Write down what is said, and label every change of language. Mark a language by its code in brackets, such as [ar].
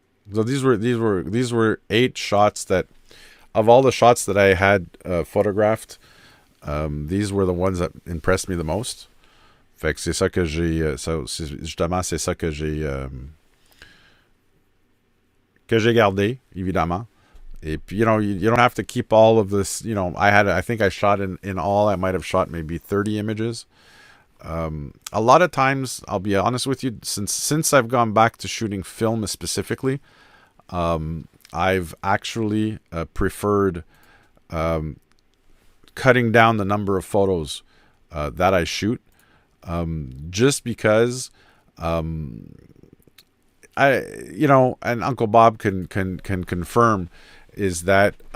[en] So these were 8 shots that, of all the shots that I had photographed, these were the ones that impressed me the most. [fr] Fait que c'est ça que j'ai, justement, c'est ça que j'ai gardé, évidemment. Et puis, [en] you don't have to keep all of this. I think I shot in all, I might have shot maybe 30 images. A lot of times, I'll be honest with you, since I've gone back to shooting film specifically, I've actually preferred cutting down the number of photos that I shoot, just because and Uncle Bob can confirm is that